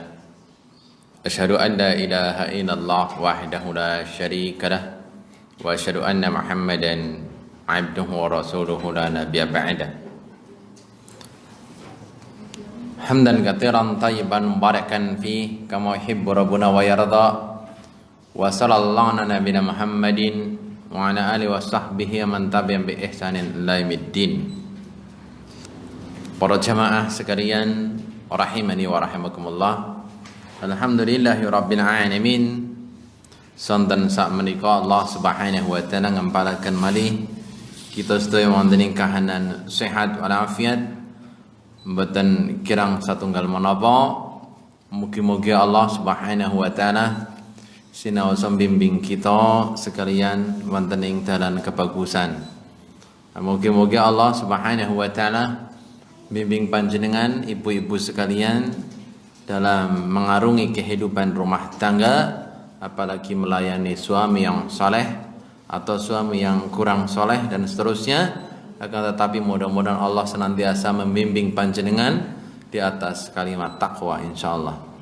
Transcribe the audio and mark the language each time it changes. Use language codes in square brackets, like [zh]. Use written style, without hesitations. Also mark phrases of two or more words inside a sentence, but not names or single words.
[ar] أشهد أن لا إله إلا الله وحده لا شريك له وأشهد أن محمدا عبده ورسوله لا نبي بعده. حمدا كثيرا طيبا مباركا في كما يحب ربنا ويرضى. وصلى الله على نبينا محمد وعلى آله وصحبه من تبعهم بإحسان إلى يوم الدين. [id] Para jamaah sekalian, [ar] رحمني ورحمكم الله. الحمد لله رب العالمين. [jv] Sonten sak menika [ar] الله سبحانه وتعالى [jv] ngempalaken malih kita sedaya wonten ing kahanan sehat wal afiat. Mboten kirang satunggal menapa, mugi-mugi [ar] الله سبحانه وتعالى [jv] sinaosa bimbing kita sekalian wonten ing dalan kebagusan. [id] Mugi-mugi [ar] الله سبحانه وتعالى [id] bimbing panjenengan ibu-ibu sekalian dalam mengarungi kehidupan rumah tangga, apalagi melayani suami yang saleh atau suami yang kurang saleh dan seterusnya. Akan tetapi mudah-mudahan Allah senantiasa membimbing panjenengan di atas kalimat takwa insyaallah.